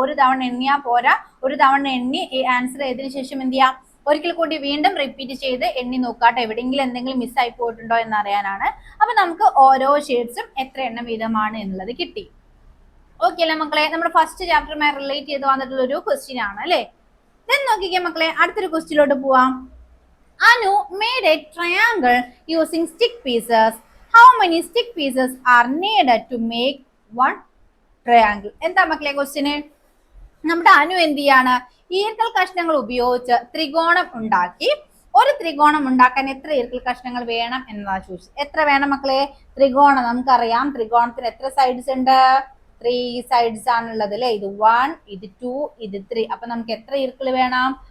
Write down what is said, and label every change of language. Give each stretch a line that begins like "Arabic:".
Malayalam: ഒരു തവണ എണ്ണിയാ പോരാ, ഒരു തവണ എണ്ണി ആൻസർ ചെയ്തതിനു ശേഷം എന്ത് ചെയ്യാം, ഒരിക്കൽ കൂടി വീണ്ടും റിപ്പീറ്റ് ചെയ്ത് എണ്ണി നോക്കാട്ടെ, എവിടെയെങ്കിലും എന്തെങ്കിലും മിസ്സായി പോയിട്ടുണ്ടോ എന്ന് അറിയാനാണ്. അപ്പൊ നമുക്ക് ഓരോ ഷേഡ്സും എത്ര എണ്ണം വീതമാണ് എന്നുള്ളത് കിട്ടി. ഓക്കെ അല്ലേ മക്കളെ? നമ്മുടെ ഫസ്റ്റ് ചാപ്റ്ററുമായി റിലേറ്റ് ചെയ്ത് വന്നിട്ടുള്ള ഒരു ക്വസ്റ്റ്യൻ ആണ് അല്ലെ. ദെൻ നോക്കിക്കേ മക്കളെ, അടുത്തൊരു ക്വസ്റ്റ്യനിലോട്ട് പോവാം.
English: Anu made a triangle using stick pieces. How many stick pieces are needed to make one triangle?
Malayalam: എന്താ മക്കളെ ക്വസ്റ്റ്യന്? നമ്മുടെ അനു എന്ത് ചെയ്യാണ്, ഈർക്കൽ കഷ്ണങ്ങൾ ഉപയോഗിച്ച് ത്രികോണം ഉണ്ടാക്കി. ഒരു ത്രികോണം ഉണ്ടാക്കാൻ എത്ര ഈർക്കൽ കഷ്ണങ്ങൾ വേണം എന്നതാ ചോദിച്ചത്. എത്ര വേണം മക്കളെ? ത്രികോണം നമുക്കറിയാം, ത്രികോണത്തിന് എത്ര സൈഡ്സ് ഉണ്ട്? 3 സൈഡ്സ് ആണുള്ളത് അല്ലെ. ഇത് 1, ഇത് 2, ഇത് 3. അപ്പൊ നമുക്ക് എത്ര ഈർക്കിൾ വേണം?